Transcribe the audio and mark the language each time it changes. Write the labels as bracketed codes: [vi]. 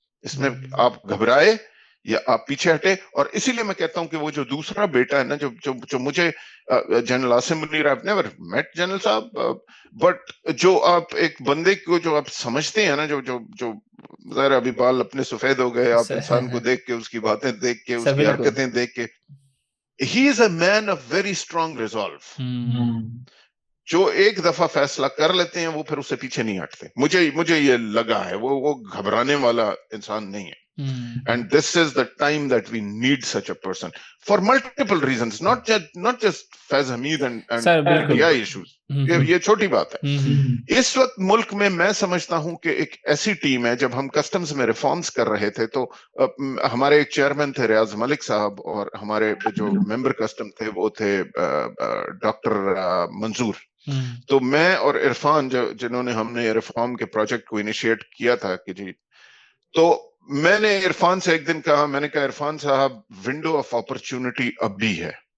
[ur] اس میں آپ گھبرائے یا آپ پیچھے ہٹے. اور اسی لیے میں کہتا ہوں کہ وہ جو دوسرا بیٹا ہے نا, جو مجھے general Asim Munir, [en] I've never met [ur] general صاحب, بٹ جو آپ ایک بندے کو جو آپ سمجھتے ہیں نا, جو ظاہر ابھی بال اپنے سفید ہو گئے, آپ انسان کو دیکھ کے, اس کی باتیں دیکھ کے, اس کی حرکتیں دیکھ کے, [en] he is a man of very strong resolve. [ur] جو ایک دفعہ فیصلہ کر لیتے ہیں وہ پھر اس سے پیچھے نہیں ہٹتے. مجھے یہ لگا ہے وہ گھبرانے والا انسان نہیں ہے. [en] And this is the time that we need such a person for multiple reasons, not just Faiz Hamid and DI issues. [ur] یہ چھوٹی بات ہے. اس وقت ملک میں سمجھتا ہوں کہ ایک ایسی ٹیم ہے, جب ہم کسٹمز میں ریفارمز کر رہے تھے تو ہمارے ایک چیئرمین تھے ریاض ملک صاحب, اور ہمارے جو ممبر کسٹم تھے وہ تھے ڈاکٹر منظور. تو میں اور عرفان جنہوں نے ہم نے ریفارم کے پروجیکٹ کو انیشیٹ کیا تھا کہ جی, تو میں نے عرفان سے ایک دن کہا, میں نے کہا عرفان صاحب [en] window of opportunity [ur] اب بھی ہے.